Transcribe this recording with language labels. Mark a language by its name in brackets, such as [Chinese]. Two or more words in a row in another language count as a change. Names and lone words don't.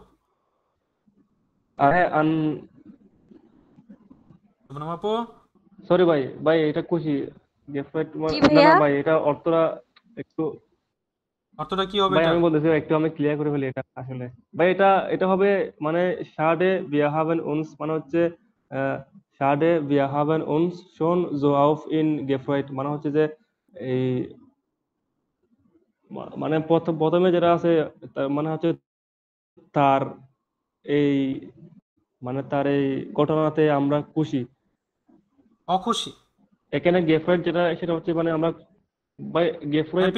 [Bangla] হ্যাঁ শুভনম আপু। সরি ভাই ভাই এটা খুশি gefreut জি না না ভাইয়া। ভাই এটা অর্থটা একটু অর্থটা কি হবে ভাই এটার? আমি বলতেছি একটু আমি ক্লিয়ার করে ফেলি এটা আসলে ভাই এটা এটা হবে মানে [German] schade wir haben uns [Bangla] মানে হচ্ছে আহ, [German] schade wir haben uns schon so auf ihn gefreut [Bangla] মানে হচ্ছে যে এই মানে প্রথমে যেটা আছে মানে হচ্ছে তার এই মানে তার এই ঘটনাতে আমরা খুশি। অখুশি। এখানে gefreut যেটা সেটা হচ্ছে মানে আমরা ভাই gefreut